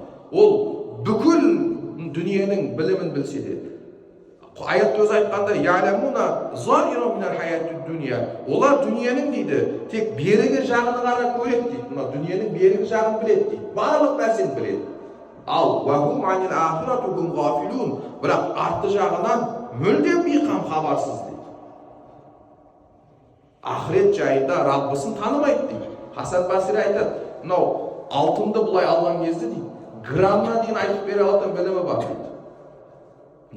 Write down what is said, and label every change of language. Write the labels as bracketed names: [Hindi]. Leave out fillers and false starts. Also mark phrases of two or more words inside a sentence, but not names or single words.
[Kazakh] Ол бүкіл дүниенің білімін білсе де. Аятта өзі айтқанда, [Arabic] «يعلمون ظاهرا من الحياة الدنيا». [Kazakh] Олар дүниенің дейді, тек берігі жағын ғана көреді дейді. Мына дүниенің берігі жағын біледі дейді. Барлық нәрсені біледі. Ал [Arabic] «وهم عن الآخرة هم غافلون». [Kazakh] Бірақ арты жағынан мүлдем бейқам, хабарсыз дейді. Ақырет жайында Раббысын танымайды дейді. Хасан Басри айтады, мынау алтынды бұлай алған кезде дейді, граммына дейін айтып бере алатын білімі бар дейді.